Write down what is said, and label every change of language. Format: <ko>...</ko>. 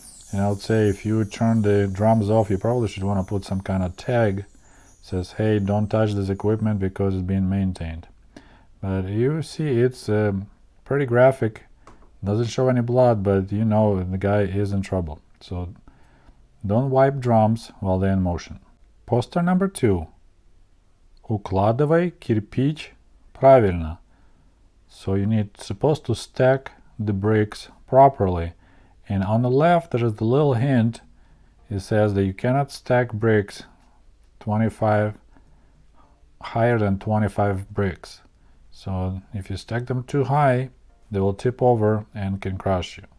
<en>And I would say if you turn the drums off, you probably should want to put some kind of tag that says, hey, don't touch this equipment because it's being maintained. But you see it's pretty graphic, doesn't show any blood, but you know the guy is in trouble. So don't wipe drums while they're in motion. Poster number 2.</en> <ru>Укладывай кирпич правильно.</ru> <en>So you supposed to stack the bricks properly, and on the left there is the little hint. It says that you cannot stack bricks higher than 25 bricks. So if you stack them too high, they will tip over and can crush you.</en>